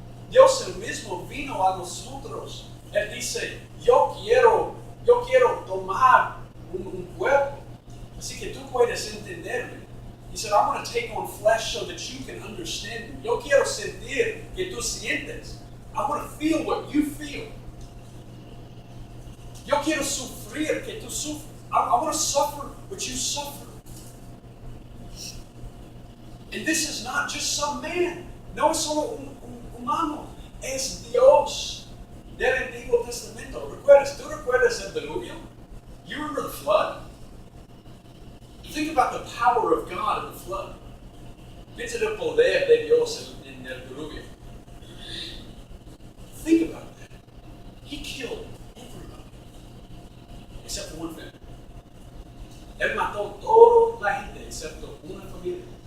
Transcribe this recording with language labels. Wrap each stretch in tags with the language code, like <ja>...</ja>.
<es>Dios el mismo vino a nosotros. Él dice, yo quiero tomar un cuerpo. Así que tú puedes entenderme.</es> <en>He said, I want to take on flesh so that you can understand me.</en> <es>Yo quiero sentir que tú sientes.</es> <en>I want to feel what you feel.</en> <es>Yo quiero sufrir que tú sufres.</es> <en>I want to suffer what you suffer. And this is not just some man.</en> <es>No es solo un humano. Es Dios del Antiguo Testamento. ¿Tú recuerdas el diluvio?</es> <en>You remember the flood? Think about the power of God in the flood.</en> <es>Piensa el poder de Dios en el diluvio.</es> <en>Think about that. He killed everybody. Except for one family.</en> <es>Él mató toda la gente excepto una familia.</es>